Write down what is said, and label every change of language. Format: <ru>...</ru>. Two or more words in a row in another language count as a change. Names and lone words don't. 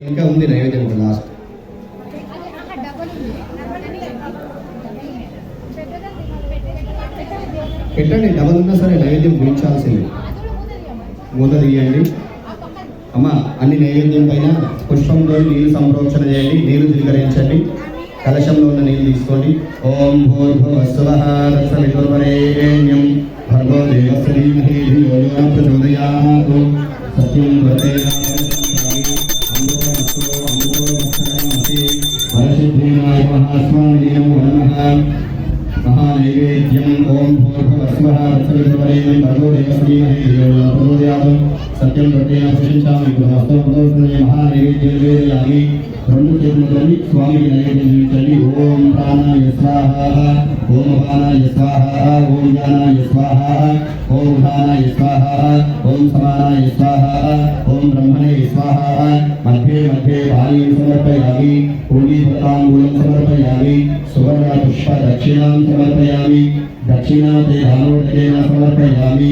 <te>ఇంకా ఉంది నైవేద్యం కూడా లాస్ట్ పెట్టండి. డబల్ ఉన్నా సరే నైవేద్యం గురించాల్సింది. మూత తీయండి. అమ్మ అన్ని నైవేద్యం పైన పుష్పంతో నీళ్లు సంప్రోక్షణ చేయండి. నీళ్లు స్వీకరించండి. కలశంలో ఉన్న నీళ్లు తీసుకోండి.</te> <sa>ఓం భూర్భువస్సువః తత్సవితుర్వరేణ్యం భర్గో దేవస్య ధీమహి ధియో యో నః ప్రచోదయాత్ సత్యం వదేమ महानैवेद्यम ओम भूर्भुवस्वः तत्सवितुर्वरेण्यं भर्गो देवस्य धीमहि धियो यो नः प्रचोदयात् सत्यं प्रत्ययं प्रशंसामि गुरुवास्तवं महानैवेद्यं निवेदयामि</sa> <te>రెండు చేతులతోని స్వామికి నైవేద్యం చూపించండి.</te> <sa>ఓం ప్రాణాయ స్వాహ, ఓం అపానాయ స్వాహ, ఓం జ్ఞానాయ స్వాహ, ఓం ఉదానాయ స్వాహ, ఓం సమానాయ స్వాహ, ఓం బ్రహ్మణే స్వాహ. మధ్యే మధ్యే పానీయం సమర్పయామి, పూజీపతాంబూలం సమర్పయామి, సువర్ణ పుష్ప దక్షిణాం సమర్పయామి, దక్షిణాతే దానోదకేన సమర్పయామి.</sa>